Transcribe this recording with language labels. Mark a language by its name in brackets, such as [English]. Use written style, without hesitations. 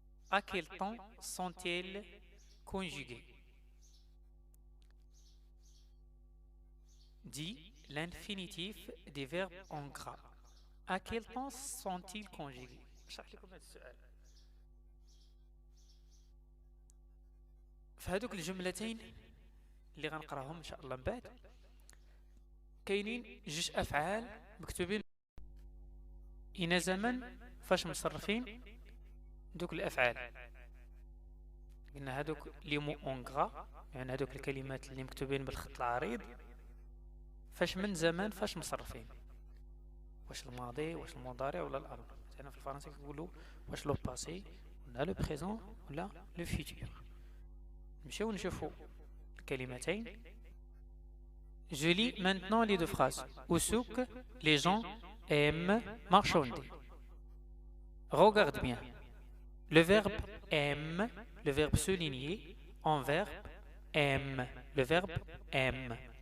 [French] À quel temps sont-ils conjugués? Dit l'infinitif des verbes en gras. À quel temps sont-ils conjugués? [Arabic] فهذوك الجملتين اللي غنقراهم ان شاء الله من بعد كاينين جوج افعال مكتوبين إن زمن فاش مصرفين دوك الافعال. قلنا هذوك [French] لي مو اونغرا [Arabic] يعني هذوك الكلمات اللي مكتوبين بالخط العريض فاش من زمان فاش مصرفين، واش الماضي واش المضارع ولا الامر. هنا في الفرنسي كيقولوا واش [French] لو باسي ولا لو بريزون ولا لو فيتور. [Arabic] نمشيو نشوفوا الكلمتين. [French] Je lis maintenant les deux phrases. Au souk, les gens aiment marchander. Regarde bien. Le verbe aime, le verbe souligné, en verbe aime, le verbe aime.